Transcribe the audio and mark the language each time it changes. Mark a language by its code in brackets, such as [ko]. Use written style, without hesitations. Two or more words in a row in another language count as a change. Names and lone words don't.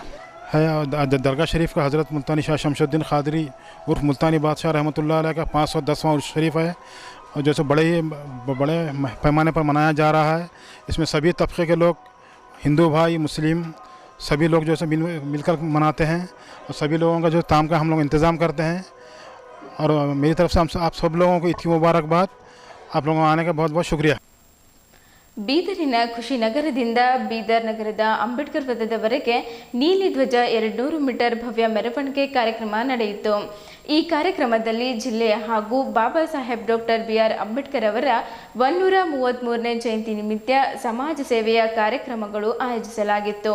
[hi] है दरगाह शरीफ का हज़रत मुल्तानी शाह शमशुद्दीन क़ादरी उर्फ़ मुल्तानी बादशाह रहमतुल्लाह अलैह का 510वां उर्स शरीफ है, और जैसे बड़े पैमाने पर मनाया जा रहा है। इसमें सभी तबके के लोग, हिंदू भाई, मुस्लिम, सभी लोग जो है मिलकर मनाते हैं, और सभी लोगों का जो ताम का हम लोग इंतज़ाम करते हैं। और मेरी तरफ से आप सब लोगों को ईद की मुबारकबाद। आप लोगों को आने का बहुत बहुत शुक्रिया। [kn] ಬೀದರಿನ ಖುಷಿನಗರದಿಂದ ಬೀದರ್ ನಗರದ ಅಂಬೇಡ್ಕರ್ ವೃತ್ತದವರೆಗೆ ನೀಲಿ ಧ್ವಜ 200 ಮೀಟರ್ ಭವ್ಯ ಮೆರವಣಿಗೆ ಕಾರ್ಯಕ್ರಮ ನಡೆಯಿತು. ಈ ಕಾರ್ಯಕ್ರಮದಲ್ಲಿ ಜಿಲ್ಲೆಯ ಹಾಗೂ ಬಾಬಾ ಸಾಹೇಬ್ ಡಾಕ್ಟರ್ ಬಿ.ಆರ್. ಅಂಬೇಡ್ಕರ್ ಅವರ 133ನೇ ಜಯಂತಿ ನಿಮಿತ್ತ ಸಮಾಜ ಸೇವೆಯ ಕಾರ್ಯಕ್ರಮಗಳು ಆಯೋಜಿಸಲಾಗಿತ್ತು.